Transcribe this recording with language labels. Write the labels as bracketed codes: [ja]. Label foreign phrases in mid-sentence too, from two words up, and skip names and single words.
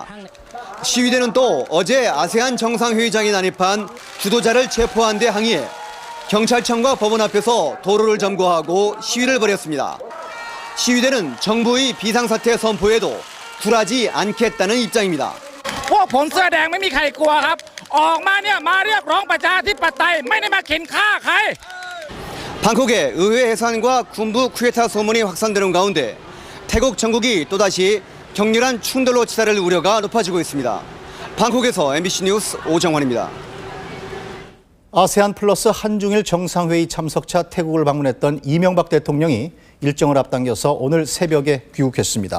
[ko] 시위대는 또 어제 아세안 정상회의장에 난입한 주도자를 체포한 데 항의해 경찰청과 법원 앞에서 도로를 점거하고 시위를 벌였습니다. 시위대는 정부의 비상사태 선포에도 굴하지 않겠다는 입장입니다. [th] พวกผมเสื้อแดงไม่มีใครกลัวครับออกมาเนี่ยมาเรียกร้องประชาธิปไตยไม่ได้มาเข็นฆ่าใคร [ko] 방콕의 의회 해산과 군부 쿠데타 소문이 확산되는 가운데 태국 정국이 또다시 격렬한 충돌로 치달을 우려가 높아지고 있습니다. 방콕에서 MBC 뉴스 오정환입니다. 아세안 플러스 한중일 정상회의 참석차 태국을 방문했던 이명박 대통령이 일정을 앞당겨서 오늘 새벽에 귀국했습니다.